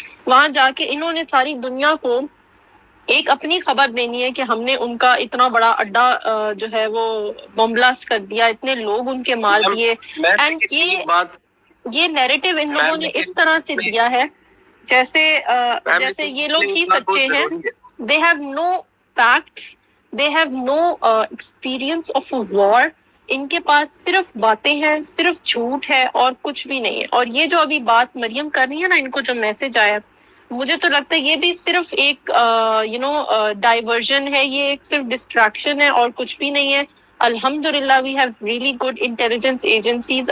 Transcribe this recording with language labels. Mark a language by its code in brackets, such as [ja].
[ur] وہاں جا کے انہوں نے ساری دنیا کو ایک اپنی خبر دینی ہے کہ ہم نے ان کا اتنا بڑا اڈا جو ہے وہ بم بلاسٹ کر دیا, اتنے لوگ ان کے مار دیے. اینڈ یہ نیریٹو ان لوگوں نے اس طرح سے دیا ہے جیسے یہ لوگ ہی سچے ہیں. [en] they have no facts, they have no experience of a war. [ur] ان کے پاس صرف باتیں ہیں, صرف جھوٹ ہے اور کچھ بھی نہیں ہے. اور یہ جو ابھی بات مریم کر رہی ہے نا, ان کو جو میسج آیا مجھے تو لگتا ہے یہ بھی صرف ایک ڈائیورژن ہے, یہ ایک صرف ڈسٹریکشن ہے اور کچھ بھی نہیں ہے. [en] الحمدللہ we have really good intelligence agencies.